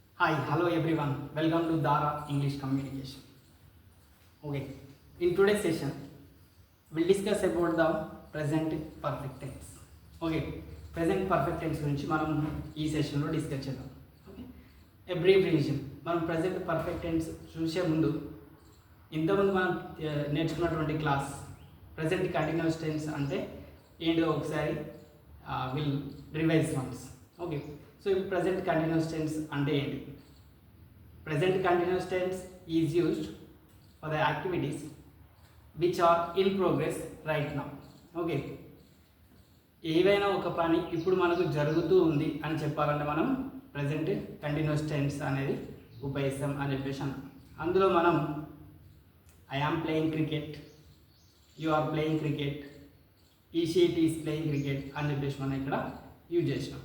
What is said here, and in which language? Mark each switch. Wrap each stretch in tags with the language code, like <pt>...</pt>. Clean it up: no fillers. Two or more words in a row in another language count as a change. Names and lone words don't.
<en>Hi, hello everyone. Welcome to Dara English Communication. Okay, in today's session, we'll discuss about the present perfect tense. Okay, present perfect tense</en> <te>గురించి మనం ఈ సెషన్లో డిస్కస్ చేద్దాం.</te> <en>okay, a brief revision.</en> <te>మనం</te> <en>present perfect tense</en> <te>చూసే ముందు ఇంతకుముందు మనం నేర్చుకున్నటువంటి క్లాస్</te> <en>present continuous tense</en> <te>అంటే ఏంటో ఒకసారి</te> <en>will revise once. okay, so</en> <te>ఇప్పుడు</te> <en>present continuous tense</en> <te>అంటే ఏంటి?</te> <en>Present continuous tense is used for the activities which are in progress right now.</en> <te>ఓకే, ఏవైనా ఒక పని ఇప్పుడు మనకు జరుగుతూ ఉంది అని చెప్పాలంటే మనం</te> <en>present continuous tense</en> <te>అనేది ఉపయోగిస్తాం అని చెప్పేసి అన్నాం. అందులో మనం</te> <en>I am playing cricket, you are playing cricket, he she is playing cricket</en> <te>అని చెప్పేసి మనం ఇక్కడ యూజ్ చేసినాం.</te>